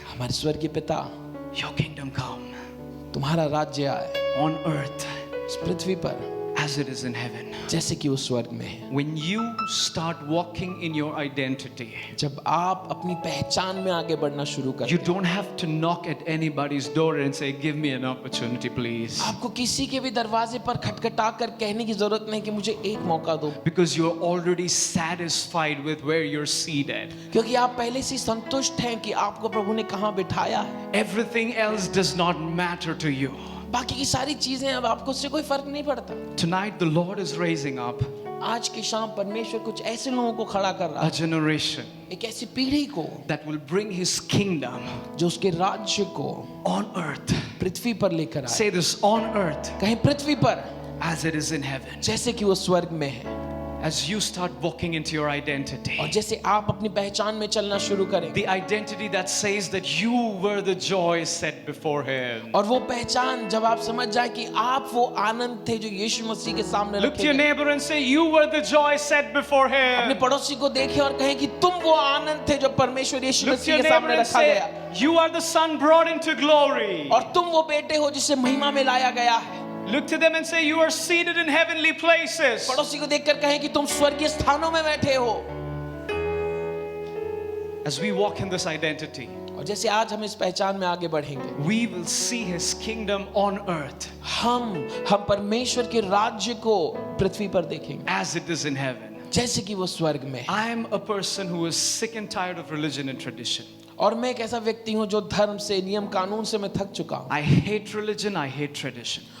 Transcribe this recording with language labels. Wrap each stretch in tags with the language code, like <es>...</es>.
<hi>हमारे स्वर्गीय पिता,</hi> <en>your kingdom come</en> <hi>तुम्हारा राज्य आए</hi> <en>on earth</en> <hi>इस पृथ्वी पर</hi> <en>as it is in heaven.</en> <hi>जैसे कि वो स्वर्ग में है।</hi> <en>When you start walking in your identity,</en> <hi>जब आप अपनी पहचान में आगे बढ़ना शुरू करते</hi> <en>you</en> <hi>हैं,</hi> <en>don't have to knock at anybody's door and say, give me an opportunity, please.</en> <hi>आपको किसी के भी दरवाजे पर खटखटा कर कहने की जरूरत नहीं कि मुझे एक मौका दो,</hi> <en>Because you're already satisfied with where you're seated.</en> <hi>क्योंकि आप पहले से संतुष्ट हैं कि आपको प्रभु ने कहाँ बिठाया है।</hi> <en>Everything else does not matter to you.</en> <hi>बाकी की सारी चीजें अब आपको उससे कोई फर्क नहीं पड़ता।</hi> <en>Tonight, the Lord is raising up</en> <hi>आज की शाम परमेश्वर कुछ ऐसे लोगों को खड़ा कर रहा</hi> <en>a</en> <hi>है,</hi> <en>generation</en> <hi>एक ऐसी पीढ़ी को</hi> <en>that will bring His kingdom</en> <hi>जो उसके राज्य को</hi> <en>on earth.</en> <hi>पृथ्वी पर लेकर आए।</hi> <en>Say this, on earth</en> <hi>कहीं पृथ्वी पर</hi> <en>as it is in heaven.</en> <hi>जैसे कि वो स्वर्ग में है।</hi> <en>As you start walking into your identity,</en> <hi>और जैसे आप अपनी पहचान में चलना शुरू करें,</hi> <en>the identity that says that you were the joy set before Him.</en> <hi>और वो पहचान जब आप समझ जाए कि आप वो आनंद थे जो यीशु मसीह के सामने</hi> <en>Look to</en> <hi>रखे</hi> <en>your</en> <hi>गए।</hi> <en>neighbor and say, you were the joy set before</en> <hi>अपने</hi> <en>Him.</en> <hi>पड़ोसी को देखें और कहें कि तुम वो आनंद थे जो परमेश्वर यीशु</hi> <en>Look to</en> <hi>मसीह</hi> <en>your</en> <hi>के</hi> <en>neighbor</en> <hi>सामने</hi> <en>and</en> <hi>रखा गया,</hi> <en>say, you are the son brought into glory.</en> <hi>और तुम वो बेटे हो जिसे महिमा में लाया गया है।</hi> <en>Look to them and say, you are seated in heavenly places.</en> <hi>पड़ोसी को देखकर कहें कि तुम स्वर्गीय स्थानों में बैठे हो।</hi> <en>As we walk in this identity,</en> <hi>और जैसे आज हम इस पहचान में आगे बढ़ेंगे,</hi> <en>we will see His kingdom on earth</en> <hi>हम परमेश्वर के राज्य को पृथ्वी पर देखेंगे</hi> <en>as it is in heaven.</en> <hi>जैसे कि वो स्वर्ग में है।</hi> <en>I am a person who is sick and tired of religion and tradition.</en> <hi>और मैं एक ऐसा व्यक्ति हूँ जो धर्म से, नियम कानून से मैं थक चुका हूँ।</hi> <en>I hate religion, I hate tradition.</en>